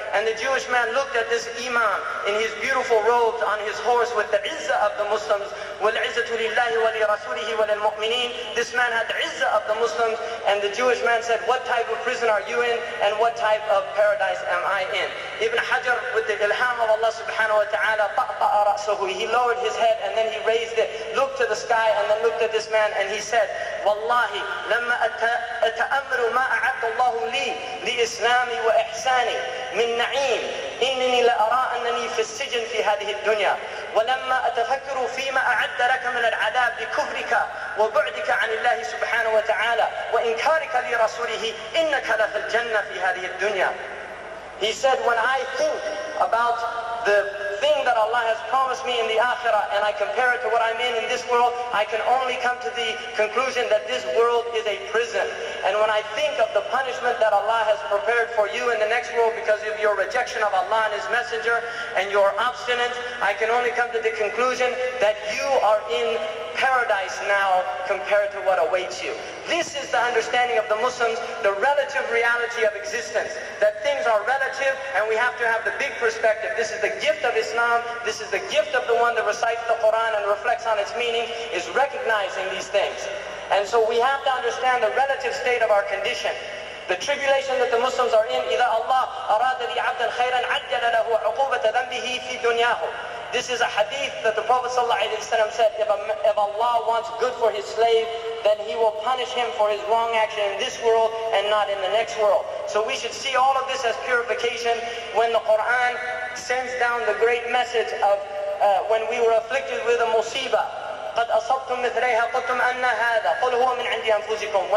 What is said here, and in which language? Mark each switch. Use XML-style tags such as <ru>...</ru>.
<en>And the Jewish man looked at this Imam in his beautiful robes on his horse with the izzah of the Muslims.</en> <ar>وَالْعِزَّةُ لِلَّهِ وَلِرَسُولِهِ وَلِلْمُؤْمِنِينَ.</ar> <en>This man had the izzah of the Muslims, and the Jewish man said, what type of prison are you in and what type of paradise am I in? Ibn Hajar, with the ilham of Allah subhanahu wa ta'ala,</en> <ar>طَأْطَأَ رَأْسَهُ.</ar> <en>He lowered his head and then he raised it, looked to the sky and then looked at this man and he said,</en> <ar>Wallahi, لما أتأمل ما أعد الله لي لإسلامي وإحساني من نعيم إنني لأرى أنني في السجن في هذه الدنيا ولما أتفكر فيما أعد لك من العذاب بكفرك وبعدك عن الله سبحانه وتعالى وإنكارك لرسوله إنك لفي الجنة في هذه الدنيا.</ar> <en>He said, when I think about the thing that Allah has promised me in the akhirah and I compare it to what I'm in this world, I can only come to the conclusion that this world is a prison. And when I think of the punishment that Allah has prepared for you in the next world because of your rejection of Allah and His Messenger and your obstinance, I can only come to the conclusion that you are in paradise now compared to what awaits you. This is the understanding of the Muslims, the relative reality of existence, that things are relative and we have to have the big perspective. This is the gift of Islam, this is the gift of the one that recites the Quran and reflects on its meaning, is recognizing these things. And so we have to understand the relative state of our condition. The tribulation that the Muslims are in,</en> <ar>إِذَا اللَّهَ أَرَادَ لِعَبْدًا خَيْرًا عَجَّلَ لَهُ عُقُوبَةَ ذَنْبِهِ فِي دُنْيَاهُ.</ar> <en>This is a hadith that the Prophet ﷺ said, if Allah wants good for his slave, then he will punish him for his wrong action in this world and not in the next world. So we should see all of this as purification. When the Quran sends down the great message of when we were afflicted with a musibah,</en> <ar>قد أصبتم مثليها قلتم أن هذا قل هو من عند أنفسكم.</ar>